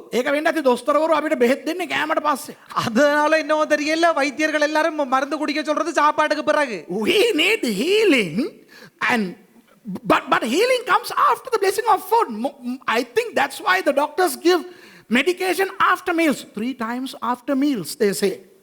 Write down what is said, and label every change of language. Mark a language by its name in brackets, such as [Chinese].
[Sinhala] ඒක වෙන්න ඇති දොස්තරවරු අපිට බෙහෙත් දෙන්නේ කෑමට පස්සේ. [Tamil] அதனால என்னவோ தெரியல, வைத்தியர்கள் எல்லாரும் மருந்து குடிக்க சொல்றது சாப்பாட்டுக்கு பிறகு. [English] We need healing and but healing comes after the blessing of food. I think that's why the doctors give medication after meals, 3 times after meals they say.